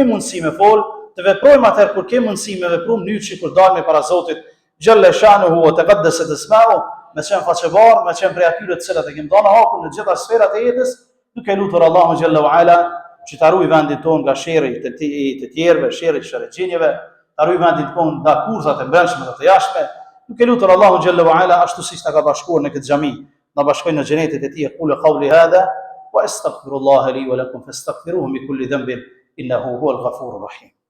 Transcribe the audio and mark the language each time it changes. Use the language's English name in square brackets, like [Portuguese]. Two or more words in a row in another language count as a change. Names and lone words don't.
[Albanian] mundësi me fol, të veprojmë atëherë kur kemi mundësi me vepru në mënyrë që kur dalmë para Zotit [Arabic] جل شأنه وتقدست أسماؤه, [Albanian] me qenë faqebar, me qenë prej atyre të cilat e kemi dhënë hakun në gjitha sferat e jetës, duke lutur Allahun [Arabic] جل وعلا [Albanian] që ta ruaj vendin tonë nga sherri të tjerëve, sherri i sherrxhinjeve, ta ruaj vendin tonë nga kurzat e brendshme dhe të jashtme, duke lutur Allahun [Arabic] جل وعلا [Albanian] ashtu siç ta ka bashkuar në këtë xhami, na bashkojnë në xhenetin e tij. [Arabic] قل قولي هذا وأستغفر الله لي ولكم فاستغفروه من كل ذنب إنه هو الغفور الرحيم.